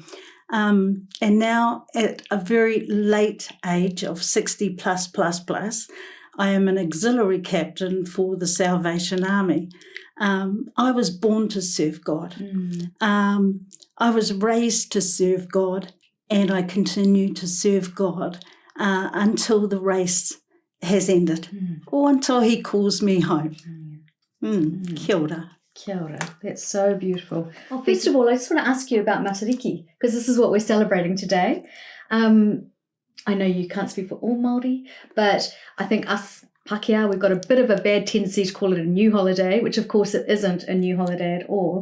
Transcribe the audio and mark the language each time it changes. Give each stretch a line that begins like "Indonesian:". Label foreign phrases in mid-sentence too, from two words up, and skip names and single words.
English: And now at a very late age of 60 plus, I am an auxiliary captain for the Salvation Army. I was born to serve God. I was raised to serve God, and I continue to serve God until the race has ended, or until he calls me home.
Māori: Kia ora. Kia ora.
English: That's so beautiful. Well, first of all, I just want to ask you about Matariki, because this is what we're celebrating today. I know you can't speak for all Māori, but I think us Pākehā, we've got a bit of a bad tendency to call it a new holiday, which of course it isn't a new holiday at all.